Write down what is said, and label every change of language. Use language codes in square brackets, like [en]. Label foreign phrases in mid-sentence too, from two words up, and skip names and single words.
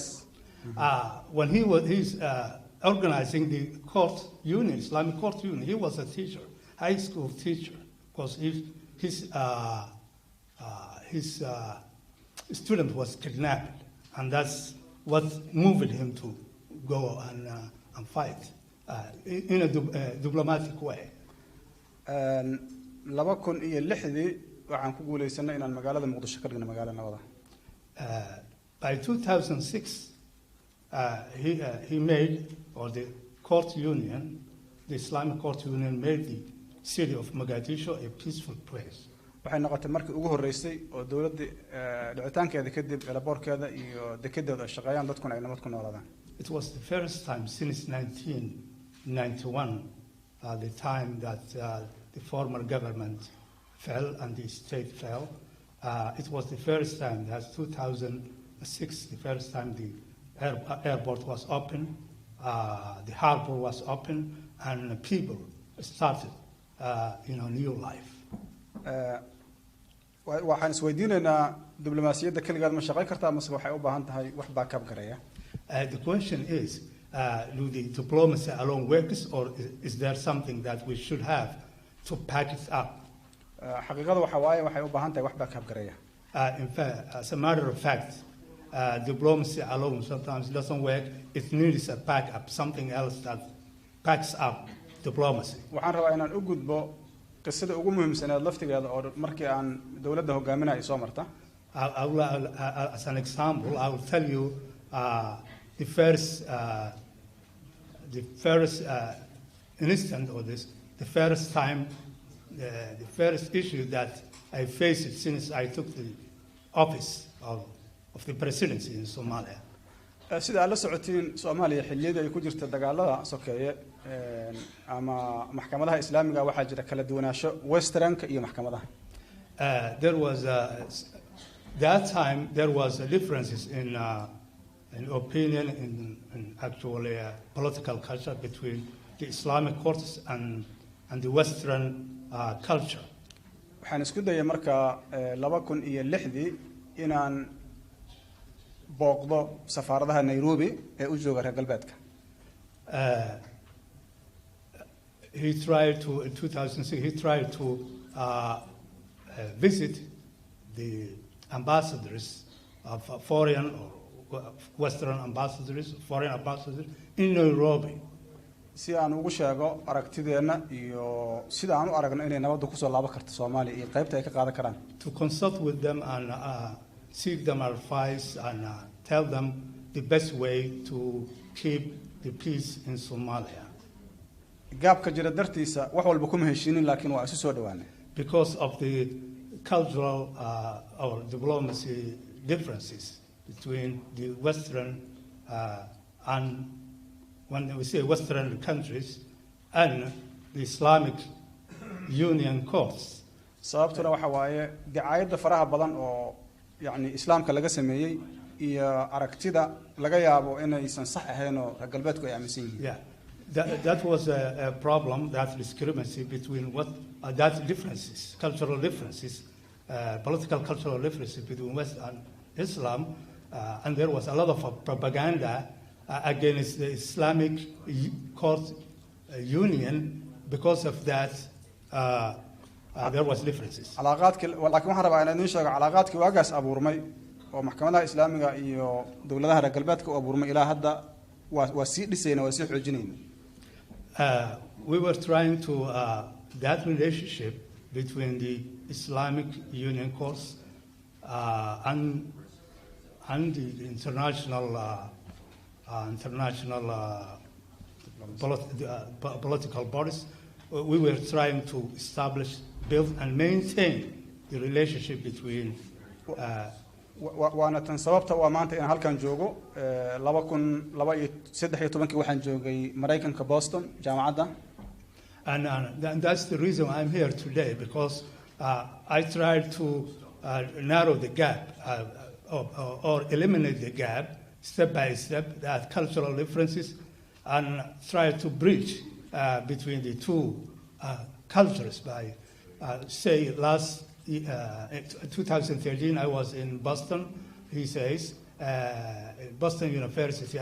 [en] When he's organizing the court union, Islamic court union, he was a teacher, high school teacher, because his student was kidnapped, and that's what moved him to go and fight in a diplomatic way. [so] 2006 waxaan ku guuleysanay inaan magaalada Muqdisho ka dhigno magaalo nabad ah. [en] By 2006, he made, or the court union, the Islamic court union made the city of Mogadishu a peaceful place. [so] waxay noqotay markii ugu horeysay oo dawladda dhicitaankeeda kadib elaboorkeeda iyo dekedeeda ay shaqeeyaan dadkuna ay nabad ku noolaadaan. [en] It was the first time since 1991, the time that the former government fell and the state fell. It was the first time, that's 2006, the first time the airport was open, the harbor was open, and people started, new life. [so] waxaan isweydiinaynaa diblomaasiyadda kaligeed ma shaqayn kartaa mise waxay u baahan tahay wax backup gareeya. [en] The question is, do the diplomacy alone works, or is there something that we should have to pack it up? [so] xaqiiqada waxa waaye waxay u baahan tahay wax backup gareeya. [en] In fact, as a matter of fact, diplomacy alone sometimes doesn't work. It needs a backup, something else that backs up diplomacy. [so] waxaan rabaa inaan u gudbo qisada ugu muhiimsanayd laftigeeda oo markii aan dawladda hogaaminay soo marta. [en] As an example, I will tell you the first instant, or the first time, the first issue that I faced since I took the office of the presidency in Somalia. [so] sida aad la socotiin Soomaaliya xilliyada ay ku jirta dagaalada sokeeye ama maxkamadaha islaamiga waxa jira kala duwanaansho westernka iyo maxkamadaha. [en] There was that time there was differences in opinion in actually political culture between the Islamic courts and the Western culture. [so] waxaan isku dayay marka 2006 inaan booqdo safaaradaha Nairobi ee u jooga reer galbeedka. [en] He tried to, in 2006, he tried to visit the ambassadors of foreign or Western ambassadors, foreign ambassadors in Nairobi. [so] si aan ugu sheego aragtideena iyo sida aan u aragno inay nabaddu ku soo laaban karto Soomaaliya iyo qaybta ay ka qaadan karaan. [en] To consult with them and seek them advice and tell them the best way to keep the peace in Somalia. [so] gaabka jira dartiisa wax walba kuma heshiinin laakiin waa isu soo dhawaanay. [en] Because of the cultural or diplomacy differences between the Western and when we say Western countries and the Islamic Union courts. [so] sababtuna waxa waaye dicaayada faraha badan oo yani islaamka laga sameeyay iyo aragtida laga yaabo inaysan sax ahayn oo galbeedku ay aaminsan yihiin. [en] Yeah, that was a problem, that discrepancy between that differences, cultural differences, political cultural differences between West and Islam, and there was a lot of propaganda against the Islamic court union because of that. There was differences. [ar] علاقاتك لكن [so] waxaan rabaa inaan idin sheego calaaqaadkii waagaas abuurmay oo maxkamadaha islaamiga iyo dawladaha reer galbeedka u abuurmay ilaa hadda waa sii dhisayna waa sii xoojinayna. [en] We were trying to that relationship between the Islamic Union courts and the political bodies. We were trying to establish, build, and maintain the relationship between. [so] waana tan sababta waa maanta in halkan joogo 2013 waxaan joogay Mareykanka Boston jaamacadda. [en] And that's the reason I'm here today, because I tried to narrow the gap or eliminate the gap step by step, that cultural differences, and try to bridge between the two cultures by, say, last 2013, I was in Boston, he says, Boston University.